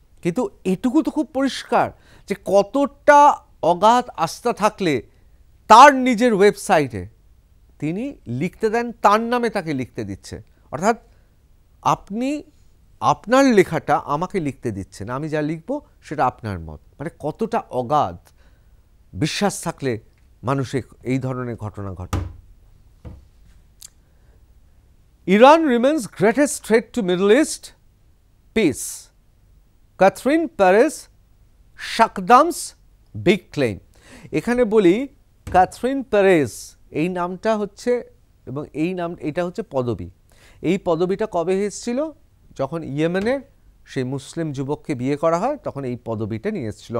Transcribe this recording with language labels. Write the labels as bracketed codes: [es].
[bn] কিন্তু এটুকু তো খুব পরিষ্কার যে কতটা অগাধ আস্থা থাকলে তার নিজের ওয়েবসাইটে তিনি লিখতে দেন, তার নামে তাকে লিখতে দিচ্ছে। অর্থাৎ আপনি আপনার লেখাটা আমাকে লিখতে দিচ্ছেন, আমি যা লিখব সেটা আপনার মত। মানে কতটা অগাধ বিশ্বাস থাকলে মানুষ এই ধরনের ঘটনা ঘটে। [en] Iran remains greatest threat to Middle East peace. Catherine Perez Shakdam's big claim. [bn] এখানে বলি ক্যাথরিন পেরেজ এই নামটা হচ্ছে, এবং এটা হচ্ছে পদবী। এই পদবীটা কবে এসেছিল? যখন ইয়েমেনের সেই মুসলিম যুবককে বিয়ে করা হয়, তখন এই পদবীটা নিয়ে এসেছিল।